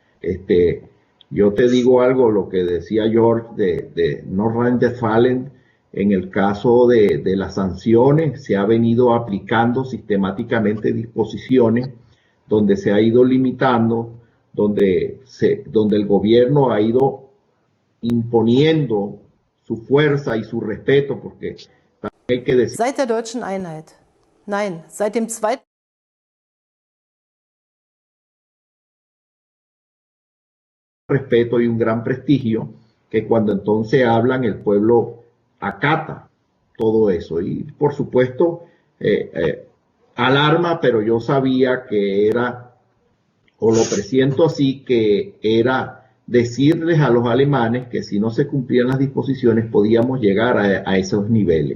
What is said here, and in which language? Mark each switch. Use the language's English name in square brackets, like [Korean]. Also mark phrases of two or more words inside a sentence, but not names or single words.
[Spanish] Yo te digo algo, lo que decía George de Nordrhein-Westfalen, en el caso de las sanciones, se ha venido aplicando sistemáticamente disposiciones donde se ha ido limitando, donde el gobierno ha ido imponiendo su fuerza y su respeto, porque también hay que decir... [German] Seit der deutschen Einheit, nein, seit dem Zweiten [Spanish] respeto y un gran prestigio, que cuando entonces hablan el pueblo acata todo eso y por supuesto alarma, pero yo sabía que era, o lo presiento así, que era decirles a los alemanes que si no se cumplían las disposiciones podíamos llegar a esos niveles.